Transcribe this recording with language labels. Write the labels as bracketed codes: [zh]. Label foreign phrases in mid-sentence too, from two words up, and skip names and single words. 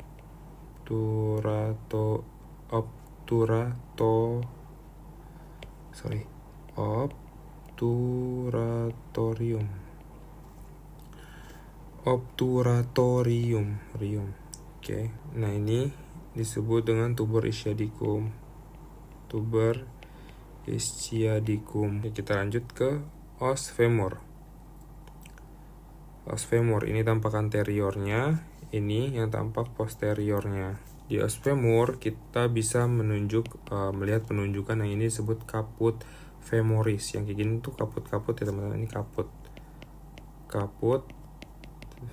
[id] Obturatorium. Oke. Nah, ini disebut dengan [la] tuber ischiadicum. [id] Kita lanjut ke [la] os femur. Os femur [id] ini tampak anteriornya, ini yang tampak posteriornya. Di [la] os femur [id] kita bisa melihat penunjukan yang ini disebut [la] caput femoris. [id] Yang kayak gini tuh caput ya teman-teman, ini [la] caput femoris.